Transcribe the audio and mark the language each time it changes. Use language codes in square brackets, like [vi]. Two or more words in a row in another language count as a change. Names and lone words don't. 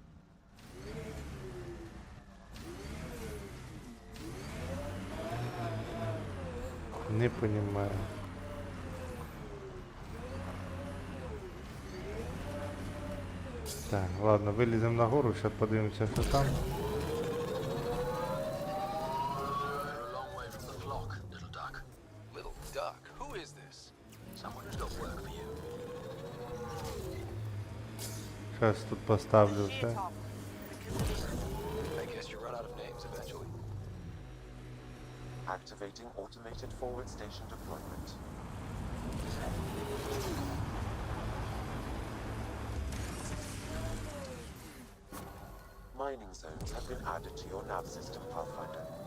[uk] Не розумію. Так, ладно, виліземо нагору, зараз подивимося, що там. [en] You're a long way from the flock, little duck. Little duck, who is this? Someone who's got work for you. [uk] Зараз тут поставлю все. [en] I guess you run out of names eventually. Activating automated forward station deployment. Mining zones have been added to your nav system, Pathfinder.